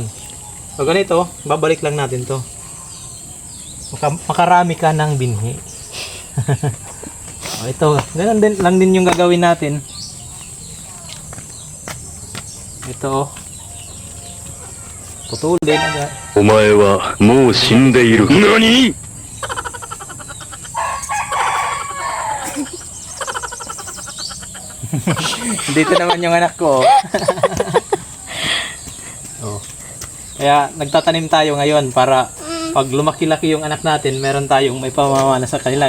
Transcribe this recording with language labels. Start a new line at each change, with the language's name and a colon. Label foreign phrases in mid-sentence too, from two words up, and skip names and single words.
Filipino: So, ganito, babalik lang natin to. Makarami ka ng binhi. Ito, ganun din lang din yung gagawin natin. Ito. Putulin agad.
Japanese: お前はもう死んでいる。何？
Filipino: Dito naman yung anak ko. Oh. Kaya nagtatanim tayo ngayon para pag lumaki-laki yung anak natin, meron tayong may pamamana sa kanila.